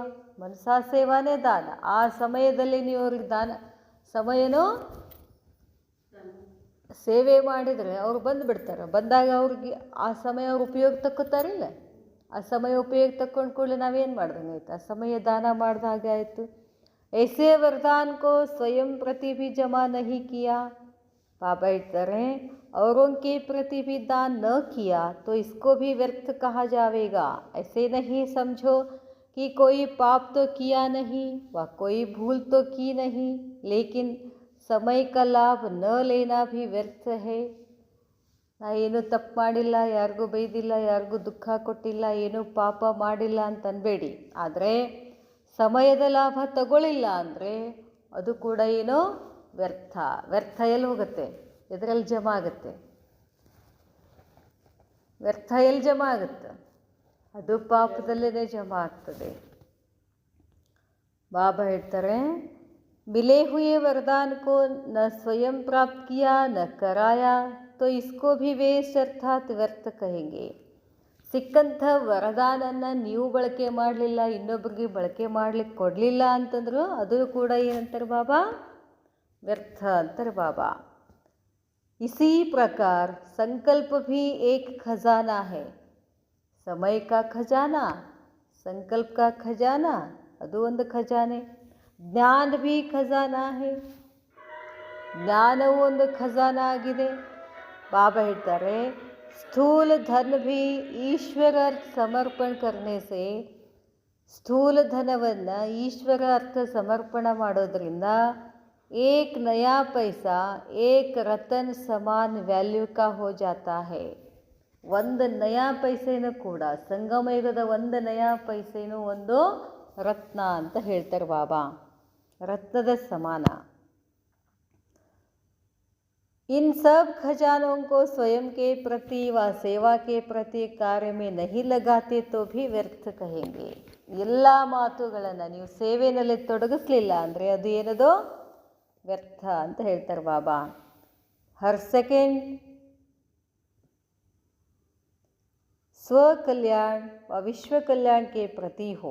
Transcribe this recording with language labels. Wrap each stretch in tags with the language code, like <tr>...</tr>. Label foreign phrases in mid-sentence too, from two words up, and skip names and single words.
<kn>ಮನಸಾ ಸೇವಾನೇ ದಾನ. ಆ ಸಮಯದಲ್ಲಿ ನೀವು ಅವ್ರಿಗೆ ದಾನ, ಸಮಯನೂ ಸೇವೆ ಮಾಡಿದರೆ ಅವ್ರು ಬಂದುಬಿಡ್ತಾರೆ. ಬಂದಾಗ ಅವ್ರಿಗೆ ಆ ಸಮಯ ಅವ್ರು ಉಪಯೋಗ ತಕ್ಕೋತಾರಿಲ್ಲ. ಆ ಸಮಯ ಉಪಯೋಗ ತಕ್ಕೊಂಡು ಕೂಡಲೇ ನಾವೇನು ಮಾಡ್ದಂಗೆ ಆಯ್ತು, ಆ ಸಮಯ ದಾನ ಮಾಡ್ದ ಹಾಗೆ ಆಯಿತು.</kn> <hi>ऐसे वरदान को स्वयं प्रति भी जमा नहीं किया, बाबा ಹೇಳ್ತಾರೆ औरों के प्रति भी दान न किया तो इसको भी व्यर्थ कहा जाएगा. ऐसे नहीं समझो कि कोई पाप तो किया नहीं व कोई भूल तो की नहीं, लेकिन समय का लाभ न लेना भी व्यर्थ है.</hi> <kn>ನಾ ಏನೂ ತಪ್ಪು ಮಾಡಿಲ್ಲ, ಯಾರಿಗೂ ಬೈದಿಲ್ಲ, ಯಾರಿಗೂ ದುಃಖ ಕೊಟ್ಟಿಲ್ಲ, ಏನೂ ಪಾಪ ಮಾಡಿಲ್ಲ ಅಂತ ಅನ್ಬೇಡಿ. ಆದರೆ ಸಮಯದ ಲಾಭ ತಗೊಳ್ಳಿಲ್ಲ ಅಂದರೆ ಅದು ಕೂಡ ಏನೋ ವ್ಯರ್ಥ. ವ್ಯರ್ಥ ಎಲ್ಲಿ ಹೋಗುತ್ತೆ? ಎದರಲ್ಲಿ ಜಮಾ ಆಗುತ್ತೆ? ವ್ಯರ್ಥ ಎಲ್ಲಿ ಜಮಾ ಆಗುತ್ತೆ? ಅದು ಪಾಪದಲ್ಲೇ ಜಮಾ ಆಗ್ತದೆ. ಬಾಬಾ ಹೇಳ್ತಾರೆ,</kn> <hi>मिले हुए वरदान को न स्वयं प्राप्त किया न कराया तो इसको भी वेस्ट अर्थात व्यर्थ कहेंगे.</hi> <kn>ಸಿಕ್ಕಂಥ ವರದಾನನ್ನು ನೀವು ಬಳಕೆ ಮಾಡಲಿಲ್ಲ, ಇನ್ನೊಬ್ಬರಿಗೆ ಬಳಕೆ ಮಾಡಲಿಕ್ಕೆ ಕೊಡಲಿಲ್ಲ ಅಂತಂದ್ರು ಅದು ಕೂಡ ಏನಂತಾರೆ ಬಾಬಾ? ವ್ಯರ್ಥ ಅಂತಾರೆ ಬಾಬಾ.</kn> <hi>इसी प्रकार संकल्प भी एक खजाना है. समय का खजाना, संकल्प का खजाना</hi> <kn>ಅದು ಒಂದು ಖಜಾನೆ.</kn> <hi>ಜ್ಞಾನ भी ಖಜಾನಾ है,</hi> <kn>ಜ್ಞಾನವೂ ಒಂದು ಖಜಾನ ಆಗಿದೆ. ಬಾಬಾ ಹೇಳ್ತಾರೆ,</kn> <hi>स्थूल धन भी ईश्वर अर्थ समर्पण करने से,</hi> <kn>ಸ್ಥೂಲ ಧನವನ್ನು ಈಶ್ವರ ಅರ್ಥ ಸಮರ್ಪಣ ಮಾಡೋದ್ರಿಂದ</kn> <hi>एक नया पैसा एक रतन समान वैल्यू का हो जाता है.</hi> <kn>ಒಂದು ನಯಾ ಪೈಸೆನೂ ಕೂಡ, ಸಂಗಮಯುಗದ ಒಂದು ನಯಾ ಪೈಸೆನೂ ಒಂದು ರತ್ನ ಅಂತ ಹೇಳ್ತಾರೆ ಬಾಬಾ, ರತ್ನದ ಸಮಾನ.</kn> <hi>इन सब खजानों को स्वयं के प्रति व सेवा के प्रति कार्य में नहीं लगाते तो भी व्यर्थ कहेंगे.</hi> <kn>ಎಲ್ಲ ಮಾತುಗಳನ್ನು ನೀವು ಸೇವೆಯಲ್ಲಿ ತೊಡಗಿಸ್ಲಿಲ್ಲ ಅಂದರೆ ಅದು ಏನದು? ವ್ಯರ್ಥ ಅಂತ ಹೇಳ್ತಾರೆ ಬಾಬಾ.</kn> <hi>हर सेकंड स्व कल्याण व विश्व ಕಲ್ಯಾಣಕ್ಕೆ प्रति हो.</hi>